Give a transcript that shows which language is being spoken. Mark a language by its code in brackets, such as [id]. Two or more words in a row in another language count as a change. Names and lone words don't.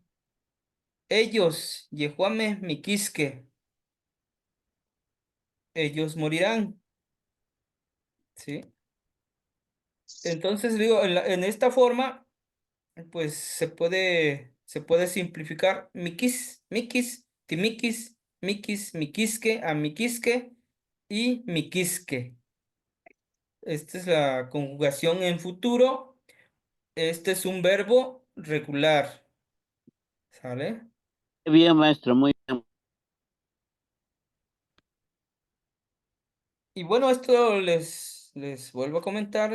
[es] Ellos, [nah] Yejuame, Miquisque, [es] ellos morirán. ¿Sí? Entonces, digo, en esta forma, pues se puede simplificar [nah] miquis, miquis, timiquis, miquis, miquisque, amiquisque y miquisque. [es] Esta es la conjugación en futuro. Este es un verbo regular. ¿Sale? Bien, maestro. Muy bien. Y bueno, esto les vuelvo a comentar.